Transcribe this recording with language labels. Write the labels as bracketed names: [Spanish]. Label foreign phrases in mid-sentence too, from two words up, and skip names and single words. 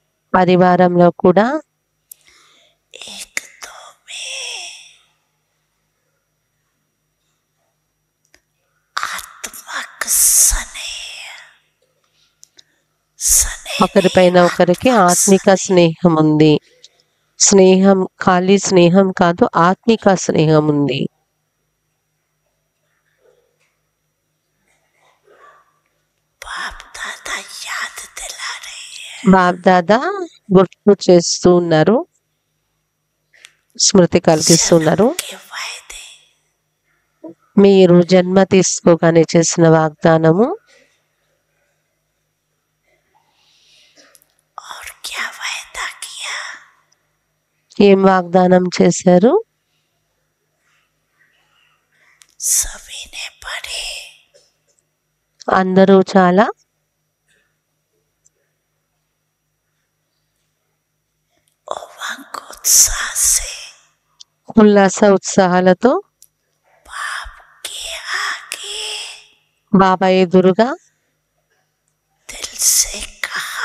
[Telugu] పరివారంలో కూడా [Hindi] एक दो में आत्मक स्नेह स्नेह [Telugu] ఒకరిపైన ఒకరికి ఆత్మిక స్నేహం ఉంది. స్నేహం ఖాళీ స్నేహం కాదు, ఆత్మిక స్నేహం ఉంది. [Hindi] बाप दादा याद दिला रही है [Telugu] బాబ్దాదా గుర్తు చేస్తూ ఉన్నారు, స్మృతి కలిగిస్తున్నారు. [Hindi] जन्म के वायदे [Telugu] మీరు జన్మ తీసుకోగానే చేసిన వాగ్దానము [Hindi] और क्या वायदा किया [Telugu] ఏం వాగ్దానం చేశారు? [Hindi] सभी ने पढ़े [Telugu] అందరూ చాలా [Hindi] उमंग उत्साह से [Telugu] ఉల్లాస ఉత్సాహాలతో [Hindi] बाप के आगे [Telugu] బాబా ఎదురుగా [Hindi] दिल से कहा